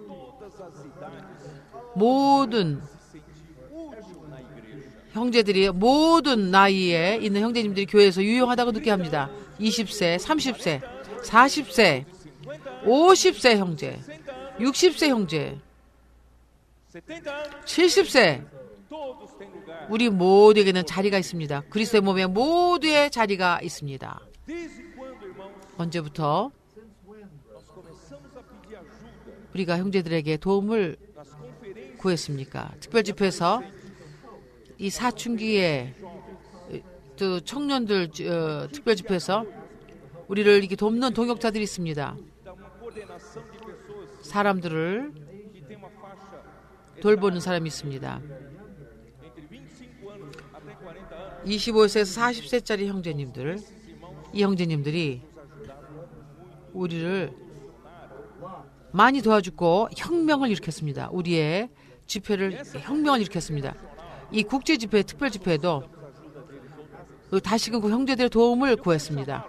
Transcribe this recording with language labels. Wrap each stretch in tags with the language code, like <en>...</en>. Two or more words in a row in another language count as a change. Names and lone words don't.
<ko>모든 형제들이 모든 나이에 있는 형제님들이 교회에서 유용하다고 느껴야 합니다. 20세, 30세, 40세, 50세 형제, 60세 형제,</ko> <pt>70 anos,</pt> <ko>70세</ko> <pt>todos têm lugar.</pt> <ko>우리 모두에게는 자리가 있습니다. 그리스도의 몸에 모두의 자리가 있습니다.</ko> <pt>Desde quando, irmãos,</pt> <ko>언제부터</ko> <pt>nós começamos a pedir ajuda</pt> <ko>우리가 형제들에게 도움을</ko> <pt>nas conferências</pt> <ko>구했습니까? 특별집회에서 이 사춘기에 또 청년들 특별집회에서 우리를 이렇게 돕는 동역자들이 있습니다.</ko> <pt>da uma coordenação de pessoas</pt> <ko>사람들을</ko> <pt>que têm uma faixa</pt> <ko>돌보는 사람이 있습니다.</ko> <pt>entre 25 anos até 40 anos.</pt> <ko>25세에서 40세짜리 형제님들, 이 형제님들이 우리를 많이 도와주고 혁명을 일으켰습니다. 우리의 집회를 혁명을 일으켰습니다. 이 국제 집회, 특별 집회에도 다시금 그 형제들의 도움을 구했습니다.</ko>